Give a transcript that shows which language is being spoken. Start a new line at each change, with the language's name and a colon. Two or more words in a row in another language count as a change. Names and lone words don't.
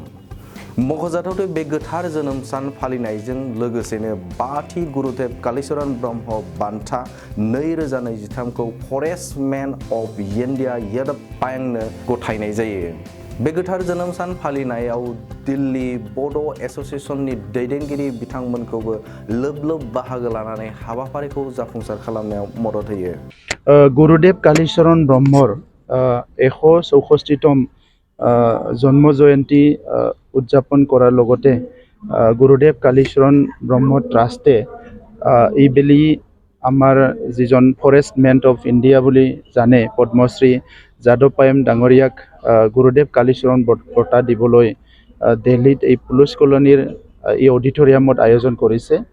Bodo: मख'जाथाव बे गोथार जोनोम सान फालिनायजों लोगोसेनो 5थि गुरुदेव कालीचरण ब्रह्म बान्था 2023 खौ फरेस्ट मेन अफ इन्डिया यादव पायेंनो गथायनाय जायो। बे गोथार जोनोम सान फालिनायाव दिल्ली बड' एस'सिएशननि दैदेनगिरि बिथांमोनखौबो लोब बाहागो लानानै हाबाफारिखौ जाफुंसार खालामनायाव मदद होयो।
Assamese: गुरुदेव कालीचरण ब्रह्मर 164তম জন্ম জয়ন্তী উদযাপন কৰাৰ লগতে গুৰুদেৱ কালীচৰণ ব্ৰহ্ম ট্ৰাষ্টে এইবেলি আমাৰ যিজন ফৰেষ্ট মেন অফ ইণ্ডিয়া বুলি জানে পদ্মশ্ৰী যাদৱ পায়েং ডাঙৰীয়াক গুৰুদেৱ কালীচৰণ বঁটা দিবলৈ দিল্লীত এই পুলিচ কলনীৰ এই অডিটৰিয়ামত আয়োজন কৰিছে।